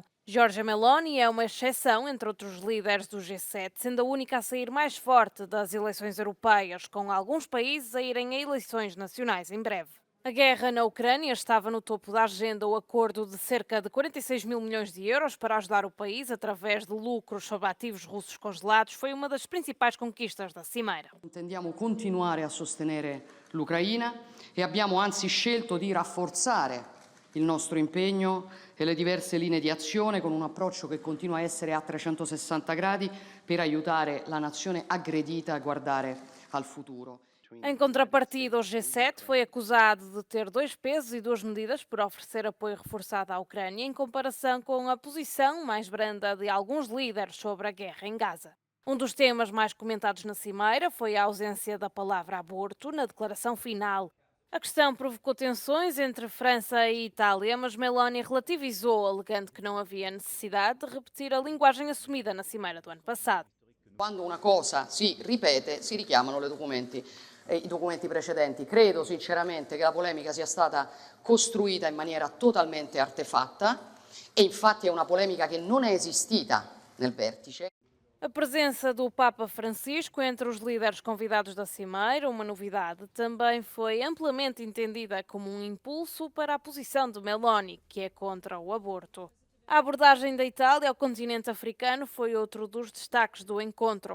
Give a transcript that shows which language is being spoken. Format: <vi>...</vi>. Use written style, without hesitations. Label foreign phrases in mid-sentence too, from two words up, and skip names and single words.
<pt>Giorgia Meloni é uma exceção entre outros líderes do G7, sendo a única a sair mais forte das eleições europeias, com alguns países a irem a eleições nacionais em breve. A guerra na Ucrânia estava no topo da agenda. O acordo de cerca de 46 mil milhões de euros para ajudar o país através de lucros sobre ativos russos congelados foi uma das principais conquistas da cimeira.</pt> <it>Intendiamo continuare a sostenere l'Ucraina e abbiamo anzi scelto di rafforzare il nostro impegno e le diverse linee di azione con un approccio che continua a essere a 360 gradi per aiutare la nazione aggredita a guardare al futuro.</it> <pt>Em contrapartida, o G7 foi acusado de ter 2 pesos e 2 medidas por oferecer apoio reforçado à Ucrânia, em comparação com a posição mais branda de alguns líderes sobre a guerra em Gaza. Um dos temas mais comentados na cimeira foi a ausência da palavra aborto na declaração final. A questão provocou tensões entre França e Itália, mas Meloni relativizou, alegando que não havia necessidade de repetir a linguagem assumida na cimeira do ano passado.</pt> <it>Quando una cosa si ripete, si richiamano i documenti precedenti. Credo sinceramente che la polemica sia stata costruita in maniera totalmente artefatta E infatti è una polemica che non è esistita nel vertice.</it> <pt>A presença do Papa Francisco entre os líderes convidados da Cimeira, uma novidade, também foi amplamente entendida como um impulso para a posição de Meloni, que é contra o aborto. A abordagem da Itália ao continente africano foi outro dos destaques do encontro.</pt>